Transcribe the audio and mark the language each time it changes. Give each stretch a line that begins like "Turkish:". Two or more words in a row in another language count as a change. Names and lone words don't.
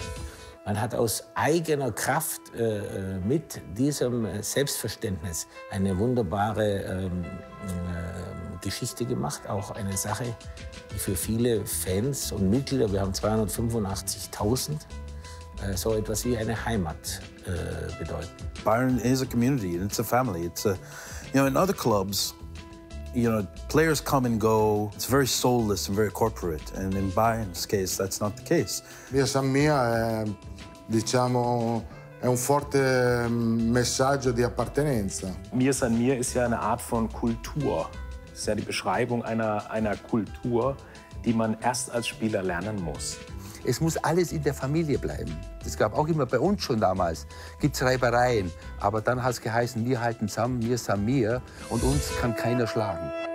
German: Man hat aus eigener Kraft mit diesem Selbstverständnis eine wunderbare Geschichte gemacht. Auch eine Sache, die für viele Fans und Mitglieder, wir haben 285.000, so etwas wie eine Heimat bedeuten.
English: Bayern is a community and it's a family. It's a, in other clubs, players come and go. It's very soulless and very corporate. And in Bayern's case, that's not the case.
Italian: Mia San Mia è un forte messaggio di appartenenza.
German: Mir San Mir ist ja eine Art von Kultur. Es ist ja die Beschreibung einer Kultur, die man erst als Spieler lernen muss. Es muss alles in der Familie bleiben. Das gab auch immer bei uns schon damals. Gibt's Reibereien. Aber dann hat es geheißen, wir halten zusammen, wir sind wir und uns kann keiner schlagen.